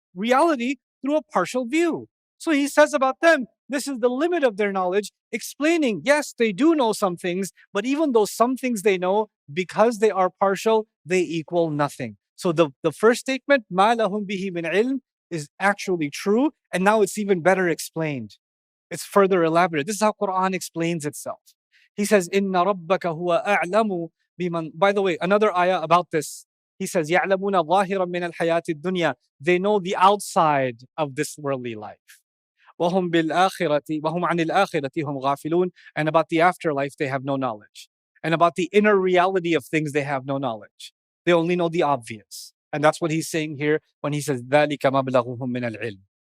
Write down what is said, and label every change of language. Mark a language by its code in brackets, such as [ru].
[en] reality through a partial view. So he says about them, this is the limit of their knowledge, explaining, yes, they do know some things, but even though some things they know, because they are partial, they equal nothing. So the first statement, [ar] مَا لَهُمْ بِهِ مِنْ عِلْمٍ, [en] is actually true, and now it's even better explained. It's further elaborate. This is how Quran explains itself. He says, [ar] إِنَّ رَبَّكَ هُوَ أَعْلَمُ بِمَنْ. [en] By the way, another ayah about this. He says, [ar] يَعْلَمُونَ ظَاهِرًا مِنَ الْحَيَاةِ الدُّنْيَا. [en] They know the outside of this worldly life. [ar] وَهُمْ بِالْآخِرَةِ وَهُمْ عَنِ الْآخِرَةِ هُمْ غَافِلُونَ. [en] And about the afterlife, they have no knowledge. And about the inner reality of things, they have no knowledge. They only know the obvious. And that's what he's saying here when he says, [ar] ذَلِكَ مَبْلَغُهُم مِّنَ الْعِلْمِ.